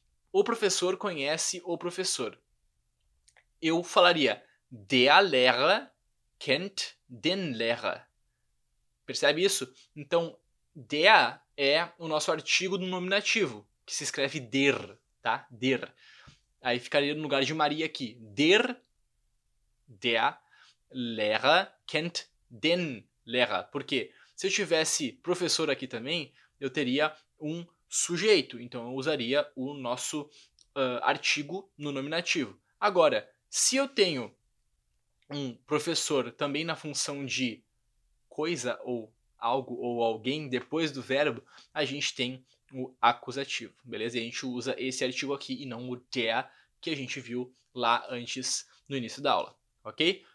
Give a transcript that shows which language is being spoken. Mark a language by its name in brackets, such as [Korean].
[Portuguese] O professor conhece o professor. Eu falaria, [German] der Lehrer kennt den Lehrer. [Portuguese] Percebe isso? Então, der é o nosso artigo do nominativo, que se escreve der, tá? Der. Aí ficaria no lugar de Maria aqui. [German] Der Lehrer kennt den Lehrer. [Portuguese] Por quê? Se eu tivesse professor aqui também, eu teria um sujeito. Então eu usaria o nosso artigo no nominativo. Agora, se eu tenho um professor também na função de coisa ou algo ou alguém depois do verbo, a gente tem o acusativo, beleza? E a gente usa esse artigo aqui e não o der que a gente viu lá antes no início da aula, ok?